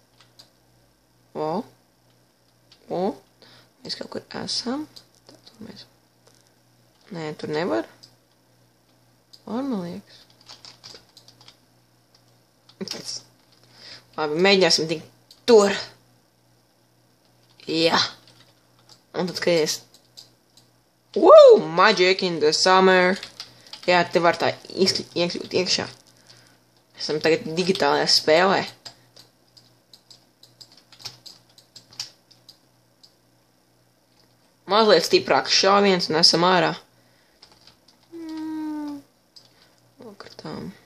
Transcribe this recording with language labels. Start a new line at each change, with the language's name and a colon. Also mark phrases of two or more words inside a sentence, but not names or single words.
Latvian: Mēs kaut kur esam. Tur mēs... Nē, tur nevar. Var, man liekas. Labi, mēģināsim tikt tur. Jā. Un tad skaties.
English: Woo! Magic in the summer.
Latvian: Jā, te var tā iekļūt iekšā. Esam tagad digitālajā spēlē. Mazliet stiprāks šāviens un esam ārā. Nokritām.